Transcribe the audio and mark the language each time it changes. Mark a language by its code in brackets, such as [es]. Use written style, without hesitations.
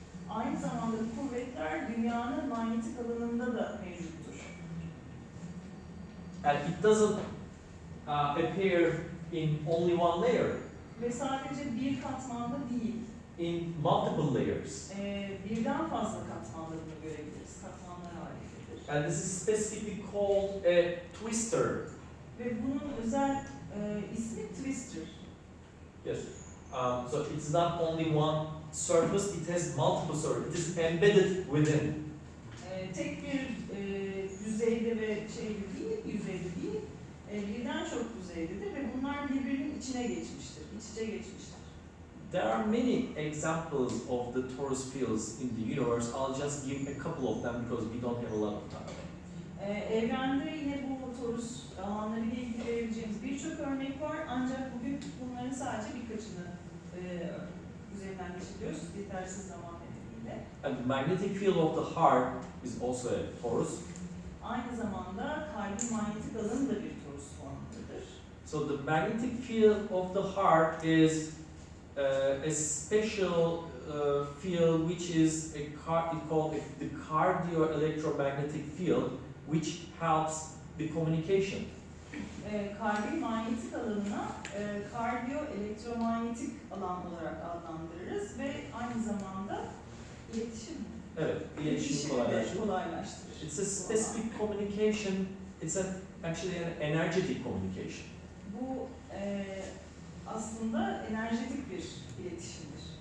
[tr] Aynı zamanda bu kuvvetler dünyanın manyetik alanında da mevcuttur. [en] And it doesn't appear in only one layer, [tr] Ve sadece bir katmanda değil, [en] in multiple layers. [tr] Birden fazla katmanlarını görebiliriz, katmanlar halindedir. [en] And this is specifically called a twister. [tr] Ve bunun özel ismi twister. [en] Yes. So it's not only one surface, it has multiple surfaces. It is embedded within. [tr] Tek bir yüzeyde ve yüzeyde değil, birden çok yüzeydedir ve bunlar birbirinin içine geçmiştir, iç içe geçmiştir. [en] There are many examples of the torus fields in the universe. I'll just give a couple of them because we don't have a lot of time. [tr] Evrende yine bu torus alanları ile ilgili verebileceğimiz birçok örnek var ancak bugün bunların sadece birkaçını üzerinden geçiriyoruz yetersiz zaman nedeniyle. [en] And the magnetic field of the heart is also a torus. [tr] Aynı zamanda kalbin manyetik alanı da bir torus formundadır. [en] So the magnetic field of the heart is a special field which is called the cardio-electromagnetic field, which helps the communication. [tr] Kalbin manyetik alanına kardiyo elektromanyetik alan olarak adlandırırız ve aynı zamanda iletişim. Evet, iletişimi kolaylaştırır. [en] It's a specific communication. It's actually an energetic communication. [tr] Bu aslında enerjetik bir iletişimdir.